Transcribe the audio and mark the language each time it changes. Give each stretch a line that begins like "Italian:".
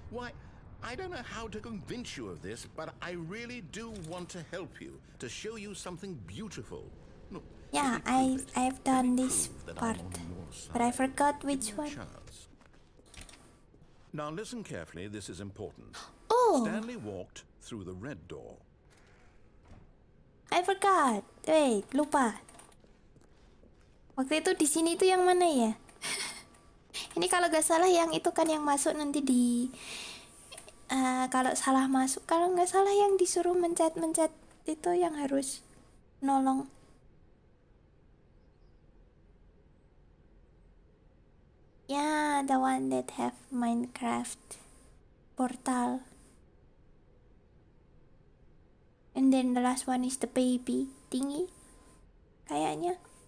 English: Why, I don't know how to convince you of this, but I really do want to help you, to show you something beautiful. Look, Yeah, I've done this part, but I forgot which one. Now listen carefully, this is important. Oh, Stanley walked through the red door. I forgot. Wait,
Indonesian: lupa. Waktu itu di sini tuh yang mana ya? Ini kalau gak salah yang itu kan yang masuk nanti di kalau salah masuk, kalau nggak salah yang disuruh mencet itu yang harus nolong.
English: Yeah, the one that have Minecraft portal. And then the last one is the baby thingy.
Indonesian: Kayaknya.